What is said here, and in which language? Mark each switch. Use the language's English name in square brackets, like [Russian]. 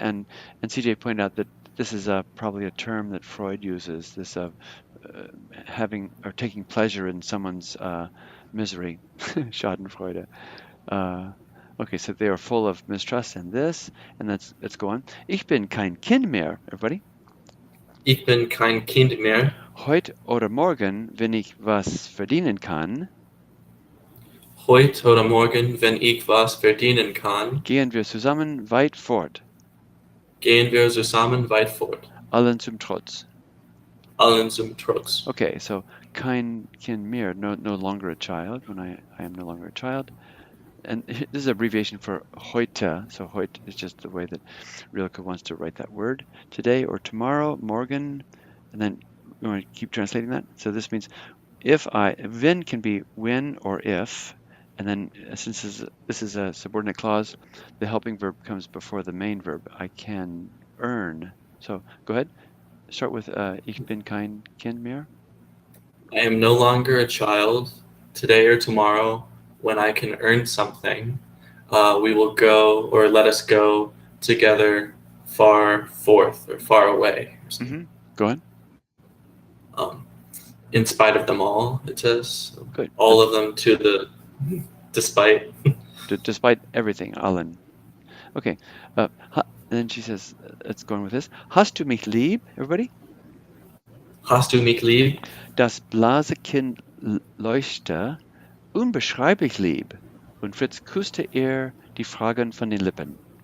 [English] And CJ pointed out that this is probably a term that Freud uses, this having or taking pleasure in someone's misery, Schadenfreude. Okay, so they are full of mistrust and this, and let's go on. [German] Ich bin kein Kind mehr, everybody. Ich bin kein Kind mehr. Heute oder morgen, wenn ich was verdienen kann, Heute oder morgen, wenn ich was verdienen kann, gehen wir zusammen weit fort. gehen wir zusammen weit fort. Allen zum Trotz. Allen zum Trotz. [English] Okay, so [German] kein Kind mehr, [English] no longer a child, when I am no longer a child. And this is abbreviation for heute. So heute is just the way that Rilke wants to write that word. Today or tomorrow, morgen, and then we want to keep translating that. So this means wenn can be when or if, and then since this is a subordinate clause, the helping verb comes before the main verb. I can earn. So go ahead. Start with [German] Ich bin kein Kind mehr. [English] I am no longer a child. Today or tomorrow, when I can earn something, we will go, or let us go together far forth or far away. Go ahead. In spite of them all, it says. Good. All of them to the despite. Despite everything, allen. Okay. Then she says, let's go on with this. [German] Hast du mich lieb, everybody? Hast du mich lieb? Das Blasekind leuchte unbeschreiblich lieb, und Fritz küsste ihr die Fragen von den Lippen.